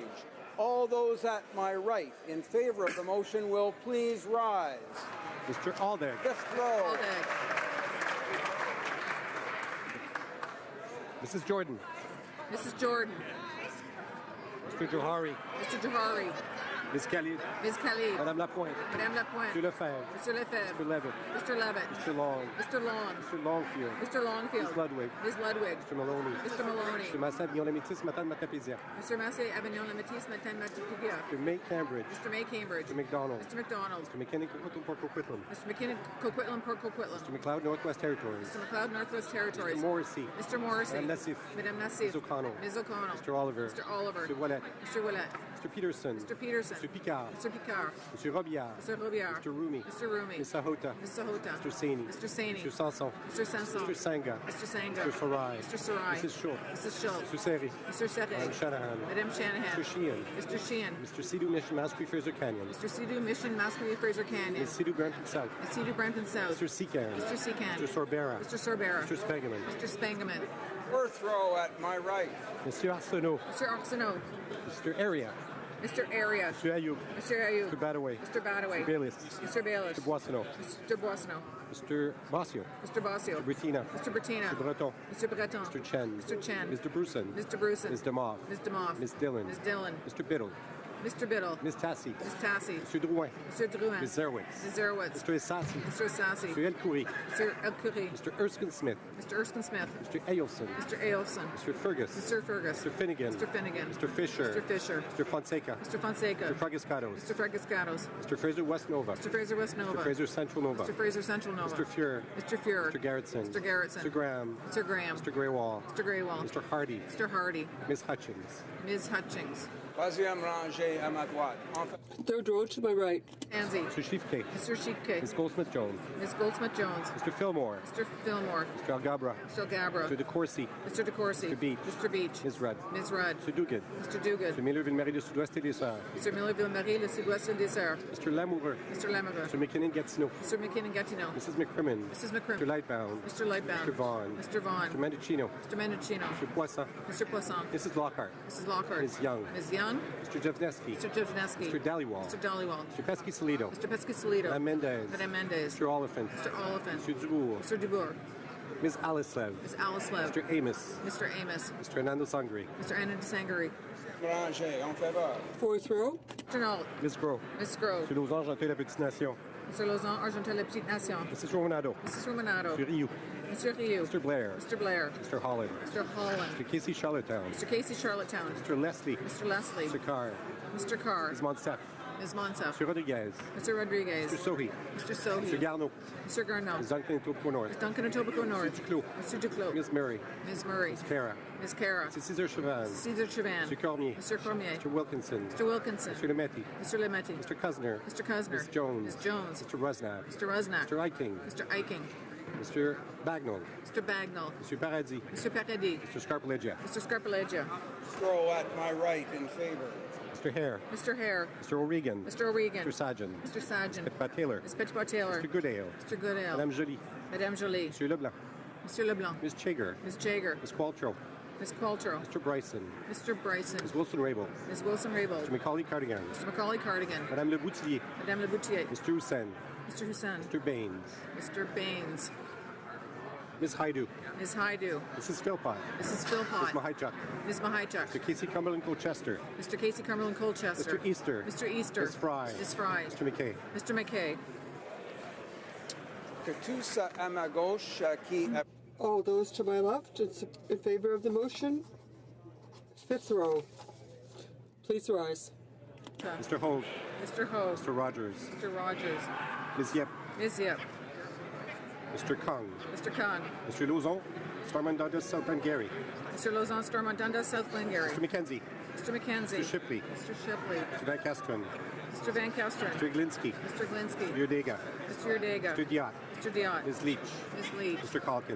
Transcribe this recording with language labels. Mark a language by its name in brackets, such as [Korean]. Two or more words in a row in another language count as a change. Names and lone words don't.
[English] All those at my right in favor of the motion will please rise. Mr. Aldag. Fifth row. Mrs. Jordan. Mrs. Jordan. Mr. Johari. Mr. Johari. Ms. Khalid. Ms. Khalid. Madame Lapointe. Madame Lapointe. Mr. Lefebvre. Mr. Lefebvre. Mr. Levitt. Mr. Levitt. Mr. Long. Mr. Long. Mr. Longfield. Mr. Longfield. Ms. Ludwig. Ms. Ludwig. Mr. Maloney. Mr. Maloney. Mr. Massa Avignon-Lamitis, Matane Matapédia. Mr. Massey, Avignon, Lamitis, Matan, Matapédia. Mr. May Cambridge. Mr. May Cambridge. Mr. McDonald. Mr. McDonald. Mr. McKinnon, Coquitlam, Port Coquitlam. Mr. McKinnon, Coquitlam, Port Coquitlam. Mr. McLeod, Northwest Territories. Mr. McLeod, Northwest Territories. Mr. Morrissey. Mr. Morrissey. Madame Nassif. Madame Nassif. Ms. O'Connell. Ms. O'Connell. Mr. Oliver. Mr. Oliver. Mr. Ouellet. Mr. Ouellet. Mr. Peterson. Mr. Peterson. Mr. Picard. Mr. Picard. Mr. Robillard. Mr. Robillard. Mr. Rumi. Mr. Rumi. Ms. Sahota. Ms. Sahota. Mr. Saini. Mr. Saini. Mr. Sanson. Mr. Sanson. Mr. Sanga. Mr. Sanga. Mr. Sarai. Mr. Sarai. Mrs. Schultz. Mrs. Schultz. Mr. Seri. Mr. Serre. Madame Shanahan. Madame Shanahan. Mr. Sheehan. Mr. Sheehan. Mr. Sidhu Mission, Mascui, Fraser Canyon. Mr. Sidhu Mission, Mascui, Fraser Canyon. Ms. Sidhu Brampton South. Ms. Sidhu Brampton South. Mr. Secan. Mr. Secan. Mr. Sorbera. Mr. Sorbera. Mr. Spiegelman. Mr. Spangaman. Fourth row at my right. Mr. Arsenault. Mr. Arsenault. Mr. Area. Mr. Area. Mr. Ayoub. Mr. Ayoub. Mr. Badaway. Mr. Badaway. Mr. Baylis. Mr. Baylis. Mr. Boissonneau. Mr. Boissonneau. Mr. Bossio. Mr. Bossio. Mr. Bertina. Mr. Bertina. Mr. Breton. Mr. Breton. Mr. Chen. Mr. Chen. Mr. Bruson. Mr. Bruson. Ms. Demoff. Ms. Demoff. Ms. Dillon. Ms. Dillon. Mr. Biddle. Mr. Biddle. Ms. Tassi. Ms. Tassi. Mr. Drouin. Mr. Drouin. Ms. Zerwitz. Ms. Zerwitz. Mr. Essassi. Mr. Sassy. Mr. El Khoury. Mr. El Khoury. Mr. Erskine Smith. Mr. Erskine Smith. Mr. Ailson. Mr. Ailson. Mr. Fergus. Mr. Fergus. Mr. Finnegan. Mr. Finnegan. Mr. Fisher. Mr. Fisher. Mr. Fonseca. Mr. Fonseca. Mr. Fragiscados. Mr. Fragiscados. Mr. Fraser West Nova. Mr. Fraser West Nova. Mr. Fraser Central Nova. Mr. Fraser Central Nova. Mr. Fuhrer. Mr. Fuhrer. Mr. Garrettson. Mr. Garrettson. Mr. Graham. Mr. Graham. Mr. Greywall. Mr. Greywall. Mr. Hardy. Mr. Hardy. Ms. Hutchins. Ms. Hutchings. [French] Troisième rangée à ma droite. [English] Third row to my right. Anzi. Mr. Schiefke. Mr. Sheepcake. Ms. Goldsmith-Jones. Ms. Goldsmith-Jones. Mr. Fillmore. Mr. Fillmore. Mr. Algabra. Mr. Gabra. Mr. DeCourcy. Mr. DeCourcy. Mr. Beach. Mr. Beach. Ms. Rudd. Ms. Rudd. Mr. Duguid. Mr. Duguid. Mr. Miller-Ville-Marie de Sud-Ouest et des Sœurs. Mr. Miller-Ville-Marie, le Sud-Ouest des Sœurs. Mr. Lamoureux. Mr. Lamoureux. Mr. McKinnon-Gatineau. Mr. McKinnon-Gatineau. Mrs. McCrimmon. Mrs. McCrimmon. Mr. Lightbound. Mr. Lightbound. Mr. Vaughn. Mr. Vaughn. Mr. Mendocino. Mr. Mendocino. Mr. Poisson. Mr. Poisson. Mrs. Lockhart. Mrs. Lockhart. Ms. Young. Ms. Young. Mr. Jevnesky. Mr. Jevnesky. Mr. Dhaliwal. Mr. Dhaliwal. Mr. Pesky-Solido. Mr. Pesky-Solido. Madame Mendez. Madame Mendez. Mr. Oliphant. Mr. Oliphant. Mr. Dubourg. Mr. Dubourg. Ms. Alislev. Ms. Alislev. Mr. Amos. Mr. Amos. Mr. Hernando Sangri. Mr. Anna DeSangari. [French] Rangée en faveur. [English] Fourth row. Mr. Null. Ms. Grove. Ms. Grove. Mr. Lausanne, Argenteuil, La Petite Nation. Mr. Lausanne, Argenteuil, La Petite Nation. Mrs. Romanado. Mrs. Romanado. Mr. Rioux. Mr. Rioux. Mr. Blair. Mr. Blair. Mr. Holland. Mr. Holland. Mr. Casey Charlottetown. Mr. Casey Charlottetown. Mr. Leslie. Mr. Leslie. Mr. Carr. Mr. Carr. Ms. Monsef. Ms. Monsef. Mr. Rodriguez. Mr. Rodriguez. Mr. Sohi. Mr. Sohi. Mr. Garneau. Mr. Garneau. Ms. Duncan Etobicoke North. Ms. Duncan Etobicoke North. Mr. Duclos. Mr. Duclos. Ms. Murray. Ms. Murray. Ms. Cara. Ms. Cara. Mr. Cesar Chavan. Cesar Chavan. Mr. Cormier. Mr. Cormier. Mr. Wilkinson. Mr. Wilkinson. Mr. Lemetti. Mr. Lemetti. Mr. Kuzner. Mr. Kuzner. Ms. Jones. Ms. Jones. Mr. Rusnak. Mr. Rusnak. Mr. Eiking. Mr. Eiking. Mr. Bagnall. Mr. Bagnall. Mr. Paradis. Mr. Paradis. Mr. Scarpaleggia. Mr. Scarpaleggia. Row at my right in favor. Mr. Hare. Mr. Hare. Mr. O'Regan. Mr. O'Regan. Mr. Sajan. Mr. Sajan. Mr. Petpat Taylor. Ms. Petpat Taylor. Mr. Goodale. Mr. Goodale. Madame Jolie. Madame Jolie. Mr. Leblanc. Mr. Leblanc. Ms. Chager. Ms. Jager. Ms. Qualtrough. Ms. Qualtrough. Mr. Bryson. Mr. Bryson. Ms. Wilson-Rabel. Ms. Wilson-Rabel. Mr. Macaulay Cardigan. Mr. Macaulay Cardigan. Madame Le Boutier. Madame Le Boutier. Mr. Hussein. Mr. Hussein. Mr. Baines. Mr. Baines. Ms. Haidu. Ms. Haidu. Mrs. Philpott. Mrs. Philpott. Ms. Mahaichuk. Ms. Mahaichuk. Mr. Casey Cumberland Colchester. Mr. Casey Cumberland Colchester. Mr. Easter. Mr. Easter. Ms. Fry. Ms. Fry. Mr. McKay. Mr. McKay. [French] Que tous à ma gauche qui... [English] All those to my left in favor of the motion. Fifth row. Please rise. Mr. Hogue. Mr. Ho. Mr. Rogers. Mr. Rogers. Ms. Yep. Ms. Yep. Mr. Kung. Mr. Khan. Mr. Lauzon. Stormont Dundas, South Glengarry. Mr. Lausanne, Stormont Dundas, South Glengarry. Mr. McKenzie. Mr. McKenzie. Mr. Shipley. Mr. Shipley. Mr. Van Kesteren. Mr. Van Kesteren. Mr. Glinsky. Mr. Glinsky. Mr. Udega. Mr. Udega. Mr. Diot. Mr. Diot. Ms. Leach. Ms. Leach. Mr. Calkins.